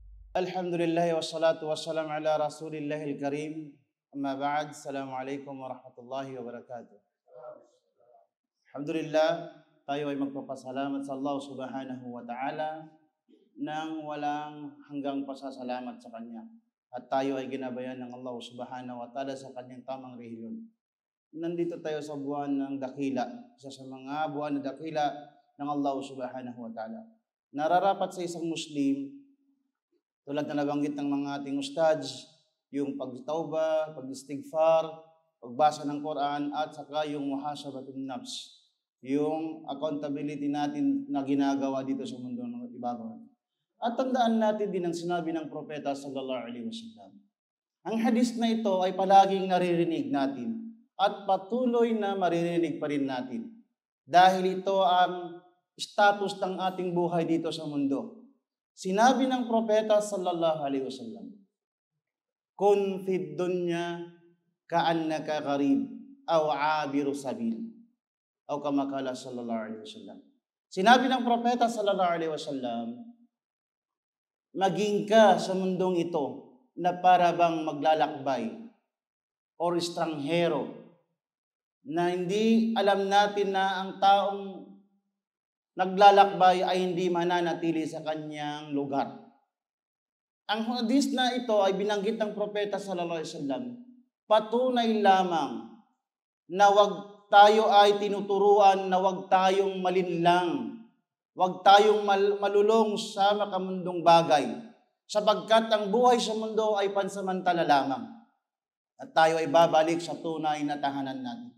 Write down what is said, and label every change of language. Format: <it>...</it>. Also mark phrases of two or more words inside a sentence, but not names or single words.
<ar>الحمد لله والصلاة والسلام على رسول الله الكريم. أما بعد. السلام عليكم ورحمة الله وبركاته. Alhamdulillah,</ar> <tl>tayo ay magpapasalamat sa</tl> <ar>الله سبحانه وتعالى</ar> <tl>nang walang hanggang pasasalamat sa Kanya. At tayo ay ginabayan ng</tl> <ar>الله سبحانه وتعالى</ar> <tl>sa Kanyang tamang rehiyon. Nandito tayo sa buwan ng dakila, isa sa mga buwan na dakila ng</tl> <ar>الله سبحانه وتعالى.</ar> <tl>Nararapat sa isang Muslim, tulad na nabanggit ng mga ating ustads, yung pagtauba, pag-istighfar, pagbasa ng Quran, at saka yung</tl> <ar>محاسبة النفس,</ar> <tl>yung accountability natin na ginagawa dito sa mundo ng ibabaw. At tandaan natin din ang sinabi ng propeta</tl> <ar>صلى الله عليه وسلم.</ar> <tl>Ang hadis na ito ay palaging naririnig natin at patuloy na maririnig pa rin natin. Dahil ito ang status ng ating buhay dito sa mundo. Sinabi ng propeta</tl> <ar>صلى الله عليه وسلم, كن في الدنيا كأنك غريب أو عابر سبيل. أو كما قال صلى الله عليه وسلم.</ar> <tl>Sinabi ng propeta</tl> <ar>صلى الله عليه وسلم,</ar> <tl>maging ka sa mundong ito na para bang maglalakbay o estranghero na hindi alam natin na ang taong naglalakbay ay hindi mananatili sa kanyang lugar. Ang hadis na ito ay binanggit ng propeta</tl> <ar>صلى الله عليه وسلم,</ar> <tl>patunay lamang na wag tayo ay tinuturuan na wag tayong malinlang, wag tayong malulong sa makamundong bagay, sapagkat ang buhay sa mundo ay pansamantala lamang. At tayo ay babalik sa tunay na tahanan natin.</tl>